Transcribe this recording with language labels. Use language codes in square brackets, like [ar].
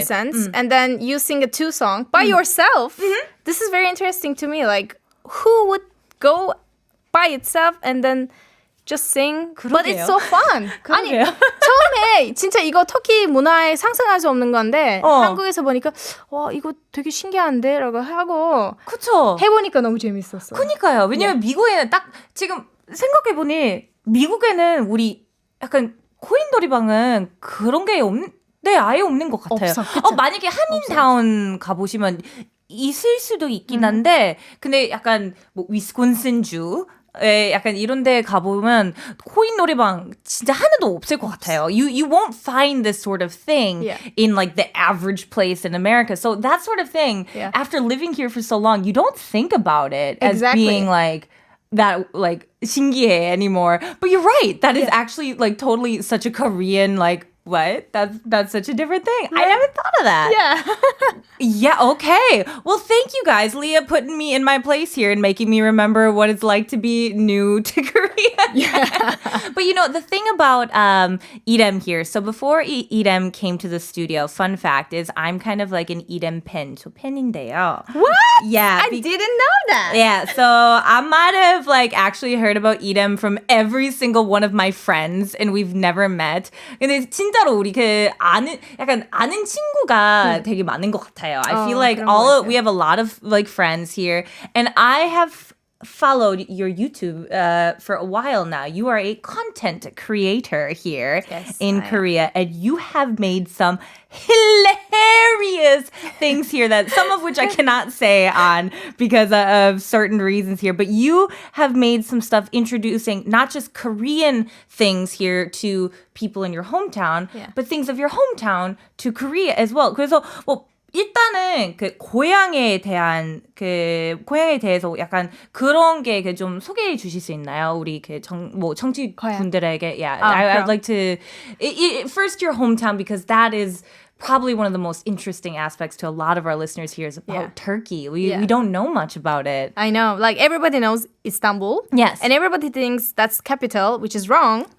[en] say. cents. And then you sing a 2 song by yourself. This is very interesting to me. Like, who would go by itself and then just sing? But it's so fun. [ko] 아니, 그러게요. 처음에 진짜 이거 터키 문화에 상상할 수 없는 건데 한국에서 보니까 와, 이거 되게 신기한데? 라고 하고 그쵸. 해보니까 너무 재밌었어. 그니까요. 왜냐면 미국에는 딱 지금 생각해보니 미국에는 우리 약간 코인 놀이방은 그런 게 아예 없는 것 같아요. 없어, 그쵸? 만약에 한인타운 가보시면 있을 수도 있긴 한데 근데 약간 뭐 위스콘신주 약간 이런 데 가보면 코인 노래방 진짜 하나도 없을 것 같아요. [en] You won't find this sort of thing in like the average place in America. So that sort of thing, after living here for so long, you don't think about it as being like that like [ko] 신기해 [en] anymore. But you're right. That is actually like totally such a Korean like what? That's such a different thing. I never thought of that. Yeah, okay. Well, thank you guys. Leah putting me in my place here and making me remember what it's like to be new to Korea. But you know, the thing about Irem here, so before Irem came to the studio, fun fact is I'm kind of like an Irem pen. [ko] 저 팬인데요. [en] What? Yeah. I didn't know that. Yeah, so I might have like actually heard about Irem from every single one of my friends and we've never met. [ko] 근데 진짜로 우리 그 약간 아는 친구가 되게 많은 것 같아요. [en] I feel like we have a lot of like friends here and I have followed your YouTube for a while now. You are a content creator here in Korea and you have made some hilarious things here that some of which I cannot say on because of certain reasons here, but you have made some stuff introducing not just Korean things here to people in your hometown, but things of your hometown to Korea as well. [ko] 그래서 뭐 일단은 그 고향에 대해서 약간 그런 게 좀 소개해 주실 수 있나요? 우리 그 청취분들에게. [en] I'd like to first your hometown because that is probably one of the most interesting aspects to a lot of our listeners here is about Turkey. We don't know much about it. I know. Like everybody knows Istanbul. Yes. And everybody thinks that's capital, which is wrong.